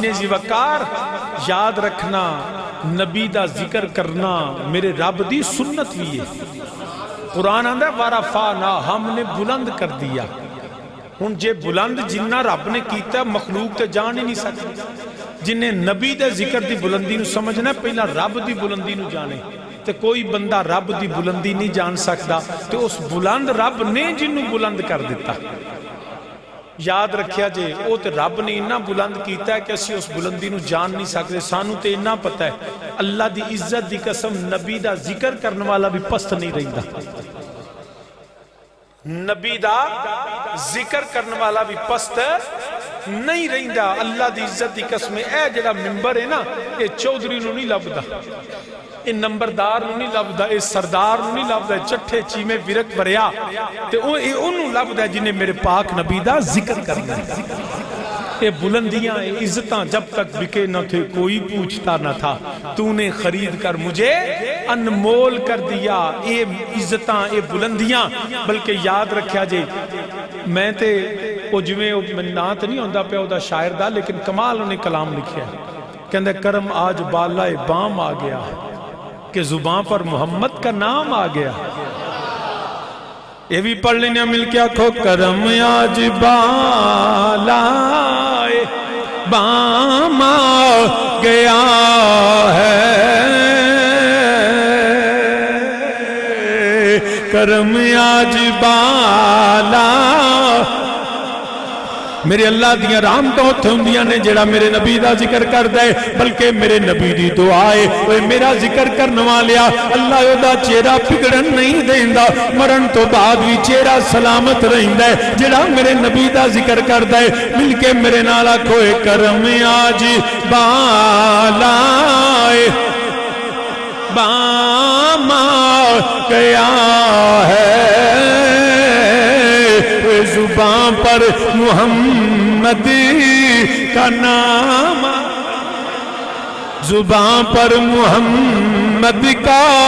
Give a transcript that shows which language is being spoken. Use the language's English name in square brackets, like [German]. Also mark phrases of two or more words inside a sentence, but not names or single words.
[Punjabi] ذی وقار یاد رکھنا نبی دا ذکر کرنا میرے رب دی سنت بھی ہے قرآن آندہ ہے وَرَفَعْنَا [Urdu] ہم نے بلند کر دیا [Punjabi] ہن جے بلند جنہ رب نے کیتا ہے مخلوق تے جان ہی نہیں سکتے جنہیں نبی دے ذکر دی بلندی نو سمجھنا ہے پہلا رب دی بلندی نو جانے تے کوئی بندہ رب دی بلندی نہیں جان سکتا تے اس بلند رب نے جنوں بلند کر دیتا یاد رکھیا جے او تے رب نے اتنا بلند کیتا ہے کہ اسی اس بلندی نو جان نہیں سکتے سانو تے اتنا پتہ ہے اللہ دی عزت دی قسم نبی دا ذکر کرنے والا بھی پست نہیں رہندا نبی دا ذکر کرنے والا بھی پست نہیں رہندا اللہ دی عزت دی قسم اے جڑا منبر ہے نا اے چودھری نو نہیں لبدا اے نمبردار نو نہیں لبدا اے سردار نو نہیں لبدا چٹھے چیمے ورک بریا تے انہوں لبدا جنہیں میرے پاک نبی دا ذکر کرنا ہے یہ بلندیاں [Urdu] عزتاں جب تک بکے نہ تھے کوئی پوچھتا نہ تھا تو نے خرید کر مجھے انمول کر دیا یہ عزتاں یہ بلندیاں [Punjabi] بلکہ یاد رکھیا جے میں تے وہ جویں نات نہیں ہوندہ پہ ہوتا شاعر دا لیکن کمال انہیں کلام لکھیا ہے کہندے [Urdu] کرم آج بالائے بام آ گیا کہ زبان پر محمد کا نام آ گیا [Punjabi] یہ بھی پڑھ لینا مل کے آکھو کرم آج [Urdu] بالائے بام آ گیا ہے کرم آج بالا [Punjabi] میرے اللہ دیاں رحمتاں اوتھے ہوندیاں نے جڑا میرے نبی دا ذکر کردا ہے بلکہ میرے نبی دی دعا ہے اوے میرا ذکر کرن والیا اللہ دا چہرہ بگڑن نہیں دیندا مرن تو بعد بھی چہرہ سلامت رہندا ہے جڑا میرے نبی دا ذکر کردا ہے مل کے میرے نال آکھو کرم آج بالا [Urdu] بام گیا ہے زبان پر محمد کا نام زبان پر محمد کا